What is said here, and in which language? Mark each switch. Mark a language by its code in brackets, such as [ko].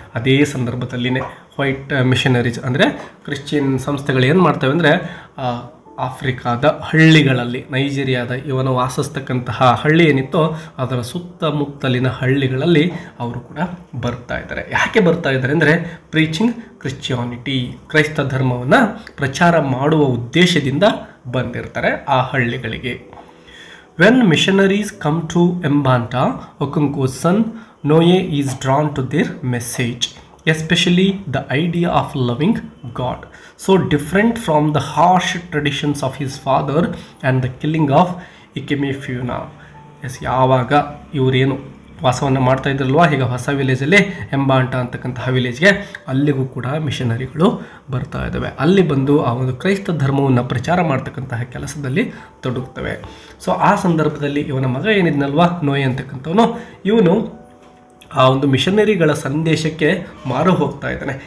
[kn] ಅದೇ ಸಂದರ್ಭದಲ್ಲಿನೇ white missionaries ಅಂದರೆ Christian ಸಂಸ್ಥೆಗಳು ಏನು ಮಾಡ್ತವೆ ಅಂದರೆ ಆಫ್ರಿಕಾದ ಹಳ್ಳಿಗಳಲ್ಲಿ, ನೈಜೀರಿಯಾದ ಇವನು ವಾಸಿಸ್ತಕ್ಕಂತಹ ಹಳ್ಳಿ ಏನಿತ್ತೋ ಅದರ ಸುತ್ತಮುತ್ತಲಿನ ಹಳ್ಳಿಗಳಲ್ಲಿ ಅವರು ಕೂಡ ಬರ್ತಾ ಇದ್ದಾರೆ. ಯಾಕೆ ಬರ್ತಾ ಇದ್ದಾರೆ ಅಂದರೆ ಪ್ರೀಚಿಂಗ್ ಕ್ರಿಶ್ಚಿಯಾನಿಟಿ, ಕ್ರೈಸ್ತ ಧರ್ಮವನ್ನು ಪ್ರಚಾರ ಮಾಡುವ ಉದ್ದೇಶದಿಂದ ಬಂದಿರ್ತಾರೆ ಆ ಹಳ್ಳಿಗಳಿಗೆ. [en] When missionaries come to Mbanta, Okonkwo's son Nwoye is drawn to their message, especially the idea of loving God, so different from the harsh traditions of his father and the killing of Ikemefuna. [kn] S, ಯಾವಾಗ ಇವರೇನು ವಾಸವನ್ನು ಮಾಡ್ತಾ ಇದ್ರಲ್ವ, ಈಗ ಹೊಸ ವಿಲೇಜಲ್ಲಿ ಎಂಬಾಂಟ ಅಂತಕ್ಕಂತಹ ವಿಲೇಜ್ಗೆ ಅಲ್ಲಿಗೂ ಕೂಡ ಮಿಷನರಿಗಳು ಬರ್ತಾ ಇದ್ದಾವೆ. ಅಲ್ಲಿ ಬಂದು ಆ ಒಂದು ಕ್ರೈಸ್ತ ಧರ್ಮವನ್ನು ಪ್ರಚಾರ ಮಾಡ್ತಕ್ಕಂತಹ ಕೆಲಸದಲ್ಲಿ ತೊಡಗುತ್ತವೆ. ಸೊ ಆ ಸಂದರ್ಭದಲ್ಲಿ ಇವನ ಮಗ ಏನಿದ್ನಲ್ವ ನೋಯೆ ಅಂತಕ್ಕಂಥವನು, ಇವನು ಆ ಒಂದು ಮಿಷನರಿಗಳ ಸಂದೇಶಕ್ಕೆ ಮಾರು ಹೋಗ್ತಾ ಇದ್ದಾನೆ.